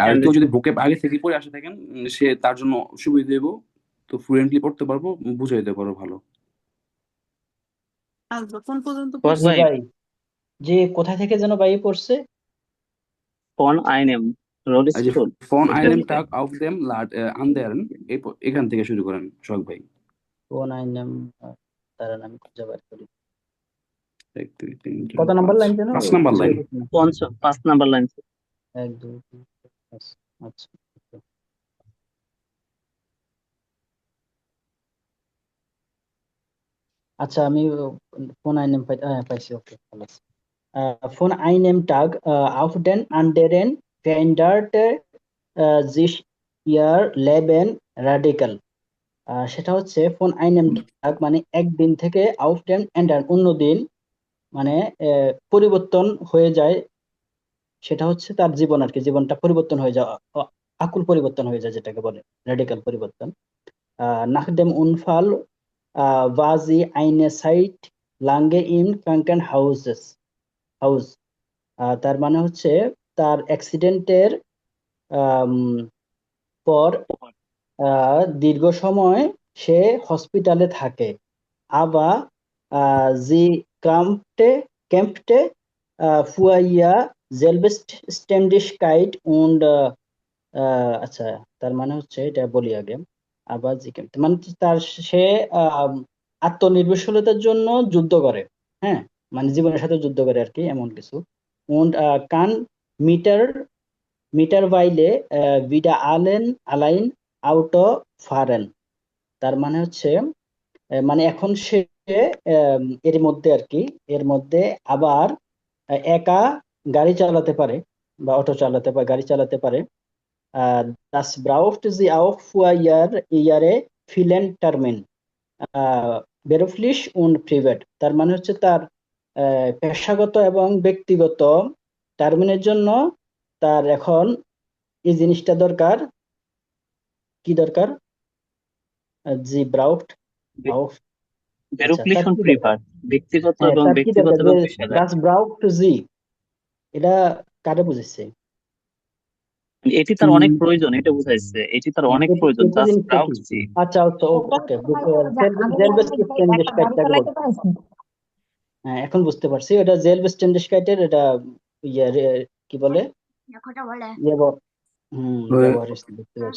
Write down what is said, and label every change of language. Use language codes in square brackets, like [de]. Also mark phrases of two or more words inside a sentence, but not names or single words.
[bn] আর কেউ যদি ভোকাব আগে থেকে পড়ে আসে থাকেন সে তার জন্য সুবিধা দেব, তো ফ্লুয়েন্টলি পড়তে পারবো, বুঝাই দিতে পারবো ভালো। আসবা কোন পর্যন্ত সোহাগ পড়ছে? ভাই, ভাই যে কোথায় থেকে যেন ভাই পড়ছে? [de] von einem [bn] এই যে রোলস্টোল, ফন এটা আইনেম হচ্ছে টাগ [de] auf dem anderen, [bn] এখান থেকে শুরু করেন শখ ভাই। কোন আইনেম, তার নাম খুঁজে বের করি। 1 2 3 4 কত নাম্বার 5 লাইন যেন? 5 নাম্বার লাইন। 5 নাম্বার লাইন। 1 2 3 4 5। আচ্ছা আচ্ছা, আমি [de] von einem [bn] পাইছি। ওকে, ভালো আছে। [de] Von einem Tag auf den anderen veränderte sich ihr Leben radikal. [bn] সেটা হচ্ছে [de] von einem Tag [bn] মানে একদিন থেকে [de] auf den anderen [bn] অন্যদিন মানে পরিবর্তন হয়ে যায়, সেটা হচ্ছে তার জীবন আর কি, জীবনটা পরিবর্তন হয়ে যায়, আকুল পরিবর্তন হয়ে যায়, যেটাকে বলে রেডিক্যাল পরিবর্তন। [de] Nach dem Unfall war sie eine Zeit lange im Krankenhaus। [bn] তার মানে হচ্ছে তার অ্যাক্সিডেন্টের পর দীর্ঘ সময় সে হসপিটালে থাকে। আবার [de] sie kämpfte für ihr Selbstständigkeit und [bn] আচ্ছা, তার মানে হচ্ছে এটা বলি আগে। আবার [de] sie kämpfte [bn] মানে সে আত্মনির্ভরশীলতার জন্য যুদ্ধ করে, হ্যাঁ, মানে জীবনের সাথে যুদ্ধ করে আর কি, এমন কিছু। [de] und kann mittlerweile wieder allein Auto fahren। [bn] তার মানে হচ্ছে মানে এখন সে এর মধ্যে আর কি, এর মধ্যে আবার একা গাড়ি চালাতে পারে বা অটো চালাতে পারে, গাড়ি চালাতে পারে। [de] Das braucht sie auch für ihre vielen Termin beruflich und privat। [bn] তার মানে হচ্ছে তার পেশাগত এবং ব্যক্তিগত টার্মিনের জন্য তার এখন এই জিনিসটা দরকার। কি দরকার? [de] sie braucht auch. beruflich und privat, [bn] ব্যক্তিগত এবং তার কি ব্যক্তিগত দরকার? এবং পেশাদার। [de] das braucht sie, [bn] এটা কারে বুঝাইছে? এটি তার অনেক প্রয়োজন, এটা বুঝাইছে, এটি তার অনেক প্রয়োজন। [de] das braucht sie। [bn] আচ্ছা ওকে, হ্যাঁ এখন বুঝতে পারছি, এটা Selbstständigkeit-এর এটা কি বলে ব্যবহার বুঝতে পারছি।